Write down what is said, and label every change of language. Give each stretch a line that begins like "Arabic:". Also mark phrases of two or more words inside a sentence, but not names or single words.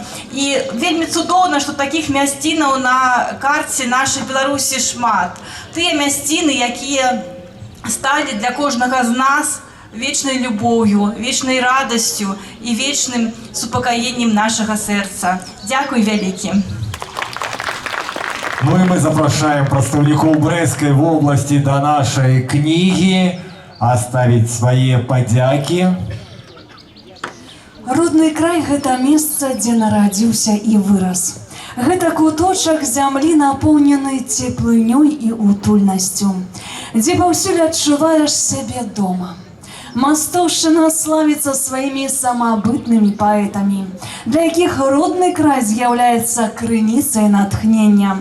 Belarusian: І вельмі цудоўна, што такіх мясцінаў на карце нашай Беларусі шмат. Тыя мясціны, якія сталі для кожнага з нас вечнай любоўю, вечнай радасцю і вечным супакаеннем нашага сэрца. Дзякуй вялікі.
Russian: Ну и мы запрашаем представников Брестской области до нашей книги оставить свои подяки.
Belarusian: Родны край – гэта месца, дзе нарадзіўся і вырас. Гэта куточак зямлі, напоўнены цеплынёй і утульнасцю, дзе паўсюль адчуваеш сябе дома. Мастоўшчына славіцца сваімі самабытнымі паэтамі, для якіх родны край з'яўляецца крыніцай натхнення.